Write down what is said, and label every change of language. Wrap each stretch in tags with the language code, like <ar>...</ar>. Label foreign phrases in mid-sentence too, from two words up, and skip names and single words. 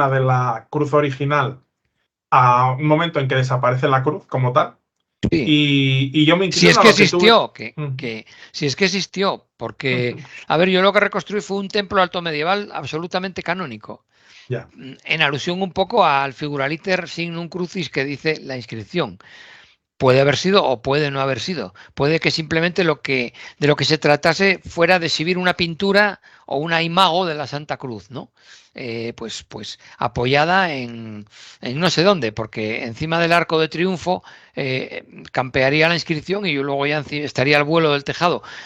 <es>evoluciona de la cruz original a un momento en que desaparece la cruz como tal. Sí. Y yo me Si es inclino a que lo que tú... existió, Ujú, si es que existió, porque, ujú. a ver, yo lo que reconstruí fue un templo alto medieval absolutamente canónico, Ya. en alusión un poco al</es> <la>figuraliter signum crucis</la> <es>que dice la inscripción. Puede haber sido o puede no haber sido. Puede que simplemente de lo que se tratase fuera de exhibir una pintura o una imago de la Santa Cruz, ¿no? Pues apoyada en no sé dónde, porque encima del arco de triunfo campearía la inscripción y yo luego ya estaría al vuelo del tejado.</es>